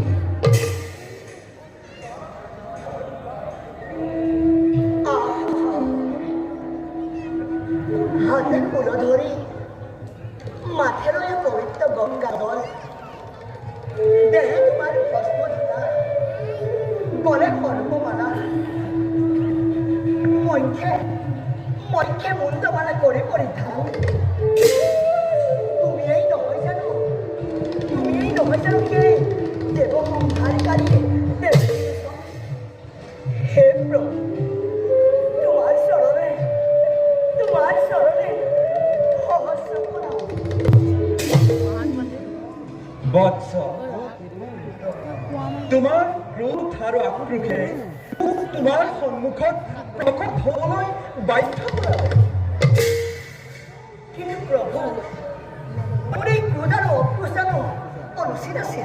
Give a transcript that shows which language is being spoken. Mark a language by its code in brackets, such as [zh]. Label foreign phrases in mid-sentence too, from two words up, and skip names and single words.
[bn] হাতে কুলো ধরে মাথার ওই পবিত্র গঙ্গা জল, দেহে তোমার ভস্মধরা, গলে কর্মমালা, মধ্যে মধ্যে মুন্ডমালা করে পরিধান। তুমি এই নহয় জানো, তুমি এই নহয় জানো কে দেব সংহারকারী হে প্রভু, তোমার চরণে সহস্র প্রণাম। [as] বৎস, তোমাৰ ক্ৰোধ আৰু আক্ৰোশে মোক তোমাৰ সন্মুখত প্ৰকট হ'বলৈ বাধ্য কৰালে। কিন্তু প্রভু, মোৰ এই ক্ৰোধ আৰু অক্ৰোশ জানো অনুচিত আছিল?